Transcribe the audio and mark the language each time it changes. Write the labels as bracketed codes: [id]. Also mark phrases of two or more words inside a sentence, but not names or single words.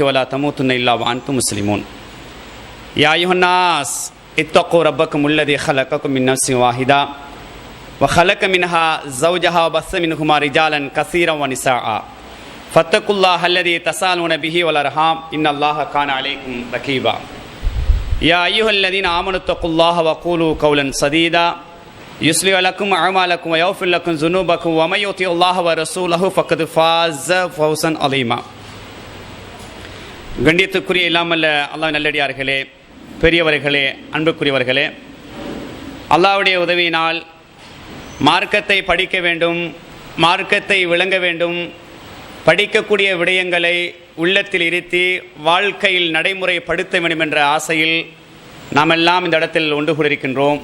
[ar] ولا تموتن إلا وأنتم مسلمون يا أيها الناس اتقوا ربكم الذي خلقكم من نفس واحدة وخلق منها زوجها وبث منهما رجالا كثيرا ونساء فاتقوا الله الذي تساءلون به والأرحام إن الله كان عليكم رقيبا يا أيها الذين آمنوا اتقوا الله وقولوا قولا سديدا يصلح لكم أعمالكم ويغفر لكم ذنوبكم ومن يطع الله ورسوله فقد فاز فوزا عظيما [ta] கண்ணியத்துக்குரிய இல்லாமல் அல்லாஹ் நல்லடியார்களே, பெரியவர்களே, அன்புக்குரியவர்களே, அல்லாஹ்வுடைய உதவியினால் மார்க்கத்தை படிக்க வேண்டும், மார்க்கத்தை விளங்க வேண்டும், படிக்கக்கூடிய விடயங்களை உள்ளத்தில் இருத்தி வாழ்க்கையில் நடைமுறைப்படுத்த வேண்டும் என்ற ஆசையில் நாம் எல்லாம் இந்த இடத்தில் ஒன்று கூடியிருக்கின்றோம்.